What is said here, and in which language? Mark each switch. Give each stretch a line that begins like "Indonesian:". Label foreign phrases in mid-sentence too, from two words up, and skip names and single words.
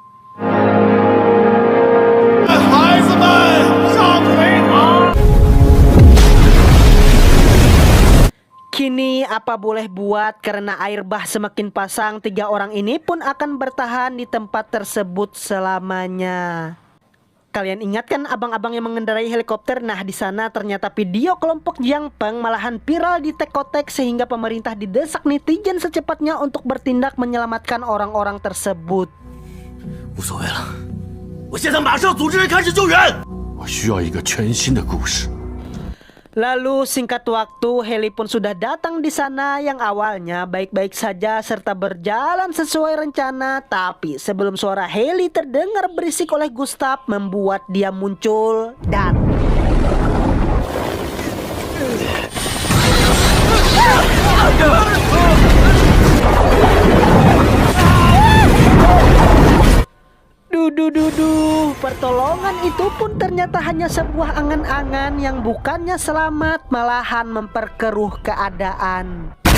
Indonesian: Kini apa boleh buat, karena air bah semakin pasang, 3 orang ini pun akan bertahan di tempat tersebut selamanya. Kalian ingat kan abang-abang yang mengendarai helikopter? Nah di sana ternyata video kelompok Jiang Pang malahan viral di Tekotek, sehingga pemerintah didesak netizen secepatnya untuk bertindak menyelamatkan orang-orang tersebut.
Chinese: 无所谓了，我现在马上组织人开始救援。我需要一个全新的故事。
Indonesian: Lalu singkat waktu heli pun sudah datang di sana, yang awalnya baik-baik saja serta berjalan sesuai rencana. Tapi sebelum suara heli terdengar berisik oleh Gustav, membuat dia muncul dan pertolongan itu pun ternyata hanya sebuah angan-angan yang bukannya selamat, malahan memperkeruh keadaan.